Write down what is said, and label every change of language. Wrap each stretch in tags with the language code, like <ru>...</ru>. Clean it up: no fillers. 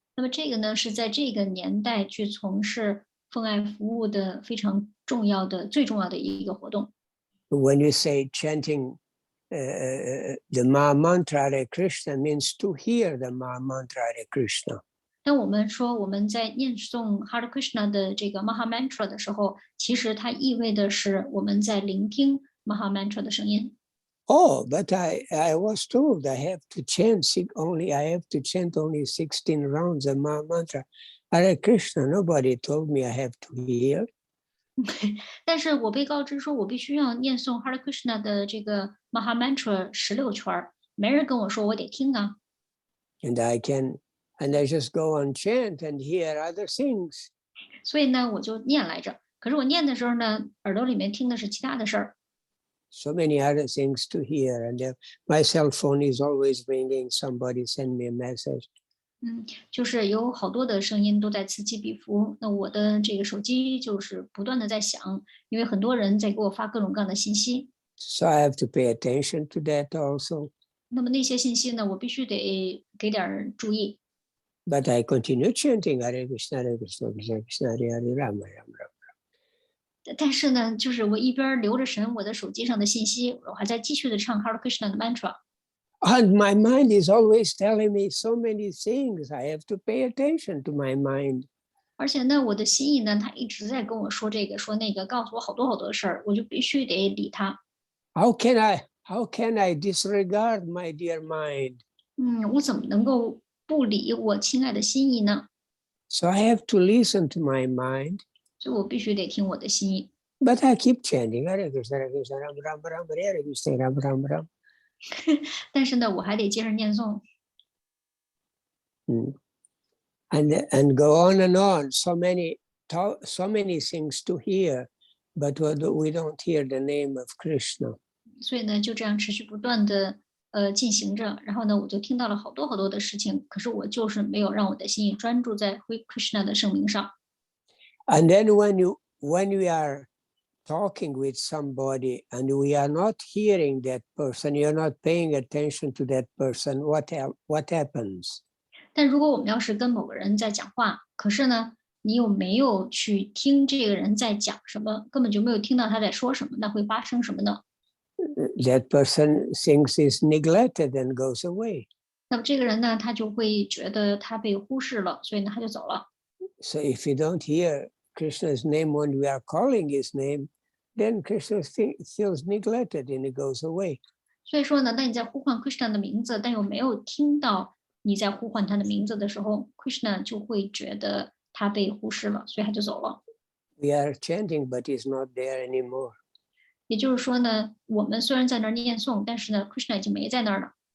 <zh>那么这个呢，是在这个年代去从事奉爱服务的非常重要的、最重要的一个活动。</zh> <en>When you say chanting the Maha Mantra Hare Krishna, means to hear the Maha Mantra Hare Krishna.</en> <zh>当我们说我们在念诵 Hare Krishna 的这个 Maha Mantra 的时候，其实它意味的是我们在聆听 Maha Mantra 的声音。</zh> <en>Oh, but I was told I have to chant only 16 rounds of Maha Mantra Hare Krishna. Nobody told me I have to hear.</en> <zh>但是我被告知说我必须要念诵 Hare Krishna 的这个 Maha Mantra 16圈，没人跟我说我得听啊。</zh> <en>And I just go on chant and hear other things.</en> <zh>所以呢，我就念来着。可是我念的时候呢，耳朵里面听的是其他的事儿。</zh> <en>So many other things to hear, and my cell phone is always ringing. Somebody send me a message.</en> <zh>就是有好多的声音都在此起彼伏。那我的这个手机就是不断的在响，因为很多人在给我发各种各样的信息。</zh> <en>So I have to pay attention to that also.</en> <zh>那么那些信息呢，我必须得给点注意。</zh> <en>But I continue chanting Hare Krishna, Hare Krishna, Krishna Krishna, Hare Hare, Rama Rama Rama.</en> <zh>但是呢，就是我一边留着神我的手机上的信息，我还在继续的唱 Hare Krishna 的 mantra。</zh> <en>And my mind is always telling me so many things. I have to pay attention to my mind.</en> <zh>而且呢，我的心意呢，他一直在跟我说这个说那个，告诉我好多好多的事儿，我就必须得理他。</zh> <en>How can I disregard my dear mind?</en> <zh>我怎么能够不理我亲爱的心意呢？</zh> <en>So I have to listen to my mind.</en> <zh>所以我必须得听我的心意。</zh> <en>But I keep chanting Hare Krishna, Hare Krishna, Rama Rama Rama, Hare Krishna, Rama Rama Rama.</en> <zh>但是呢，我还得接着念诵。</zh> <en>And go on and on. So many things to hear, but we don't hear the name of Krishna.</en> <zh>所以呢，就这样持续不断的进行着。然后呢，我就听到了好多好多的事情，可是我就是没有让我的心意专注在 Krishna 的圣名上。</zh> <en>And then when we are talking with somebody and we are not hearing that person, you're not paying attention to that person, what happens?</en> <zh>但如果我们要是跟某个人在讲话，可是呢，你有没有去听这个人在讲什么，根本就没有听到他在说什么，那会发生什么呢？</zh> <en>That person thinks is neglected and goes away.</en> <zh>那么这个人呢，他就会觉得他被忽视了，所以呢，他就走了。</zh> <en>So if you don't hear Krishna's name when we are calling his name, then Krishna feels neglected and he goes away.</en> <zh>所以说呢，当你在呼唤 Krishna 的名字，但又没有听到你在呼唤他的名字的时候 ，Krishna 就会觉得他被忽视了，所以他就走了。</zh> <en>We are chanting, but he's not there anymore.</en> <zh>也就是说呢，我们虽然在那儿念诵，但是呢 ，Krishna 已经没在那儿了，</zh>